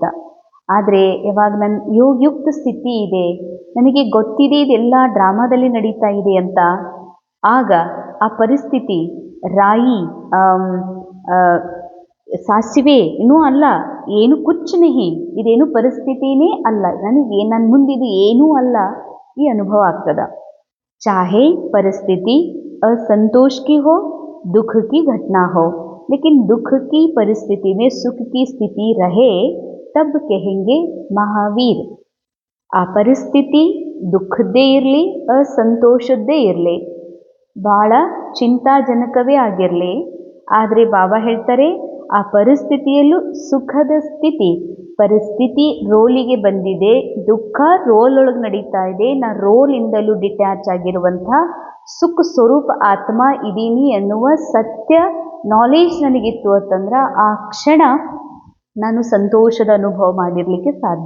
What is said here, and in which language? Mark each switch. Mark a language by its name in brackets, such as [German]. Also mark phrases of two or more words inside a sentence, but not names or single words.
[Kannada] ಆದರೆ ಯಾವಾಗ ನನ್ನ ಯೋಗಯುಕ್ತ ಸ್ಥಿತಿ ಇದೆ, ನನಗೆ ಗೊತ್ತಿದೆ ಇದೆಲ್ಲ ಡ್ರಾಮಾದಲ್ಲಿ ನಡೀತಾ ಇದೆ ಅಂತ, ಆಗ ಆ ಪರಿಸ್ಥಿತಿ ರಾಯಿ ಸಾಸಿವೆ ಇನ್ನೂ ಅಲ್ಲ, [Hindi] क्या कुछ नहीं, [Kannada] ಇದೇನು ಪರಿಸ್ಥಿತಿನೇ ಅಲ್ಲ, ನನಗೆ ನನ್ನ ಮುಂದಿದು ಏನೂ ಅಲ್ಲ ಈ ಅನುಭವ ಆಗ್ತದ. [Hindi] चाहे परिस्थिति असंतोष की हो, दुख की घटना हो, लेकिन दुख की परिस्थिति में सुख की स्थिति रहे तब कहेंगे महावीर. [Kannada] ಆ ಪರಿಸ್ಥಿತಿ ದುಃಖದ್ದೇ ಇರಲಿ ಅಸಂತೋಷದ್ದೇ ಇರಲಿ, ಭಾಳ ಚಿಂತಾಜನಕವೇ ಆಗಿರಲಿ, ಆದರೆ ಬಾಬಾ ಹೇಳ್ತಾರೆ ಆ ಪರಿಸ್ಥಿತಿಯಲ್ಲೂ ಸುಖದ ಸ್ಥಿತಿ, ಪರಿಸ್ಥಿತಿ ರೋಲಿಗೆ ಬಂದಿದೆ, ದುಃಖ ರೋಲ್ ಒಳಗೆ ನಡೀತಾ ಇದೆ, ನಾ ರೋಲಿಂದಲೂ ಡಿಟ್ಯಾಚ್ ಆಗಿರುವಂಥ ಸುಖ ಸ್ವರೂಪ ಆತ್ಮ ಇದೀನಿ ಎನ್ನುವ ಸತ್ಯ ನಾಲೆಜ್ ನನಗಿತ್ತು ಅಂತಂದ್ರೆ ಆ ಕ್ಷಣ ನಾನು ಸಂತೋಷದ ಅನುಭವ ಮಾಡಿರಲಿಕ್ಕೆ ಸಾಧ್ಯ.